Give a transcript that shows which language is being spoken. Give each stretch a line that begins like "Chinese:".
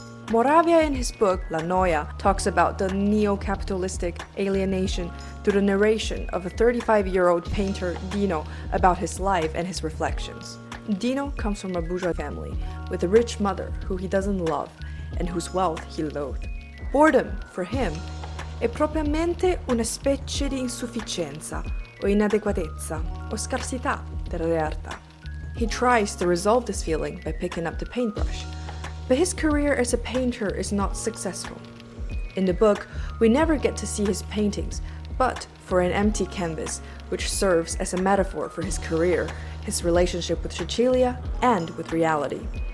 English: Moravia in his book La Noia talks about the neo-capitalistic alienation through the narration of a 35-year-old painter Dino about his life and his reflections. Dino comes from a bourgeois family with a rich mother who he doesn't love and whose wealth he loathed. Boredom, for him,
Italian: è propriamente una specie di insufficienza o inadeguatezza o scarsità della realtà.
English: He tries to resolve this feeling by picking up the paintbrush, but his career as a painter is not successful. In the book, we never get to see his paintings, but for an empty canvas, which serves as a metaphor for his career, his relationship with Cecilia, and with reality.